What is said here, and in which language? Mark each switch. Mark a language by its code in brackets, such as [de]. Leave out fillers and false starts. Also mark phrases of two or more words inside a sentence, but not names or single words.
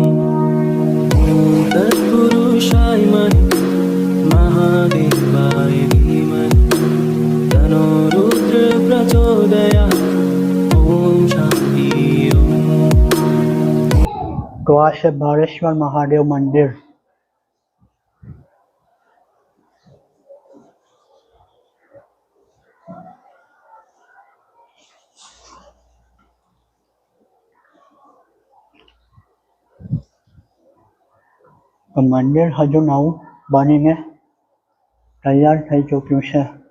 [sa] तत्पुरुषाय महि महादेवाय धीमहि तन्नो रुद्र प्रचोदयात् ॐ शान्ति ॐ. [gu] તો આ છે ભારેશ્વર મહાદેવ મંદિર. તો મંદિર હજુ નવું બનીને તૈયાર થઈ ચૂક્યું છે.